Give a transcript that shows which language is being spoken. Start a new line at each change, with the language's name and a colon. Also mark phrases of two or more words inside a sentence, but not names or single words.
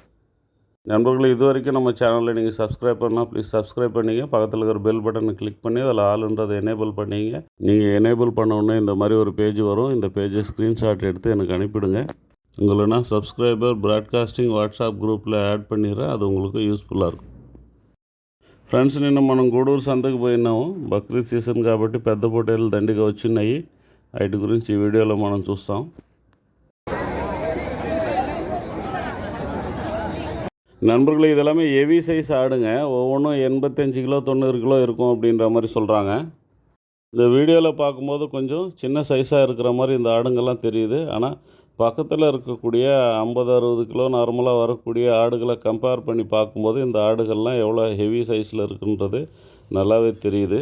Tamil: நண்பர்கள், இது வரைக்கும் நம்ம சேனலில் நீங்கள் சப்ஸ்கிரைப் பண்ணால்
English: please subscribe
Tamil: பண்ணிங்க. பக்கத்தில் இருக்கிற
English: bell button
Tamil: கிளிக் பண்ணி அதில் ஆளுன்றதை எனேபிள் பண்ணிங்க. நீங்கள் எனேபிள் பண்ண இந்த மாதிரி ஒரு பேஜ் வரும். இந்த பேஜை ஸ்க்ரீன்ஷாட் எடுத்து எனக்கு அனுப்பிவிடுங்க. உங்களை நான்
English: subscriber broadcasting WhatsApp group
Tamil: ஆட் பண்ணிடுறேன். அது உங்களுக்கு యూస్ఫుల్గా இருக்கும்.
Telugu: ఫ్రెండ్స్, నిన్న మనం గూడూరు సంతకు పోయినాము. బక్రీద్ సీజన్ కాబట్టి పెద్ద పొట్టేలు దండిగా వచ్చినాయి. వాటి గురించి ఈ వీడియోలో మనం చూస్తాం.
Tamil: நண்பர்களே, இதெல்லாமே
English: heavy size
Tamil: ஆடுங்க. ஒவ்வொன்றும் 85 கிலோ 90 கிலோ இருக்கும் அப்படின்ற மாதிரி சொல்கிறாங்க. இந்த வீடியோவில் பார்க்கும்போது கொஞ்சம் சின்ன சைஸாக இருக்கிற மாதிரி இந்த ஆடுங்கள்லாம் தெரியுது. ஆனால் பக்கத்தில் இருக்கக்கூடிய 50-60 கிலோ நார்மலாக வரக்கூடிய ஆடுகளை கம்பேர் பண்ணி பார்க்கும்போது இந்த ஆடுகள்லாம் எவ்வளோ
English: heavy size
Tamil: இருக்குன்றது நல்லாவே தெரியுது.